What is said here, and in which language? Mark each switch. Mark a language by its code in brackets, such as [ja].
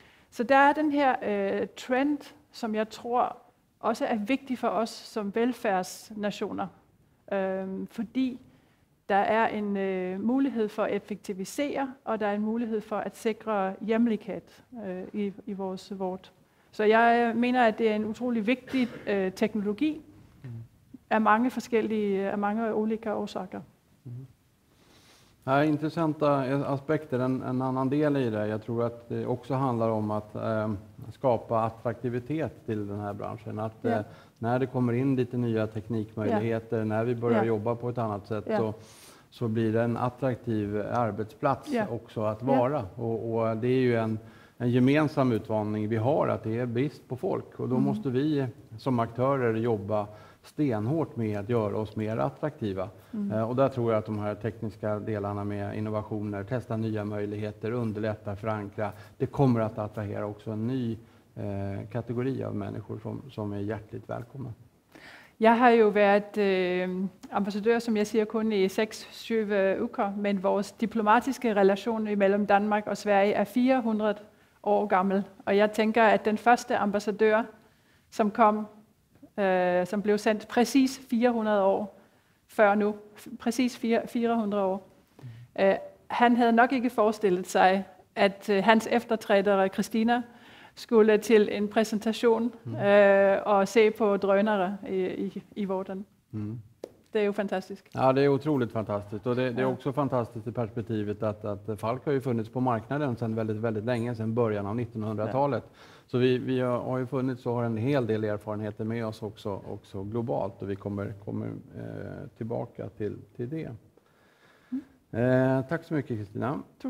[da] Så der er den her trend, som jeg tror også er vigtig for os som velfærdsnationer, fordi der er en mulighed for at effektivisere, og der er en mulighed for at sikre hjemlighed i vores vård. Så jeg mener, at det er en utrolig vigtig teknologi af mange [sv] olika årsaker. Ja, intressanta aspekter. En annan del i det, jag tror att det också handlar om att skapa attraktivitet till den här branschen. Att när det kommer in lite nya teknikmöjligheter, när vi börjar jobba på ett annat sätt, så blir det en attraktiv arbetsplats också att vara. Och det är ju en gemensam utmaning vi har, att det är brist på folk. Och då måste vi som aktörer jobba stenhårt med att göra oss mer attraktiva. Och där tror jag att de här tekniska delarna med innovationer, testa nya möjligheter, underlätta, förankra, det kommer att attrahera också en ny kategori av människor som är hjärtligt välkomna. [da] Jeg har jo været ambassadør, som jeg siger, kun i 6-7 uger, men vores diplomatiske relation imellem Danmark og Sverige er 400 år gammel. Og jeg tænker, at den første ambassadør, som kom, som blev sendt præcis 400 år før nu, præcis 400 år, han havde nok ikke forestillet sig, at hans eftertrædere, Christina, skulle [sv] till en presentation och se på drönare i vården. Det är ju fantastiskt. Ja, det är otroligt fantastiskt. Och det är också fantastiskt i perspektivet att Falck har ju funnits på marknaden sedan väldigt länge, sedan början av 1900-talet. Så vi har ju funnits och har en hel del erfarenheter med oss också globalt, och vi kommer tillbaka till det. Tack så mycket, Kristina.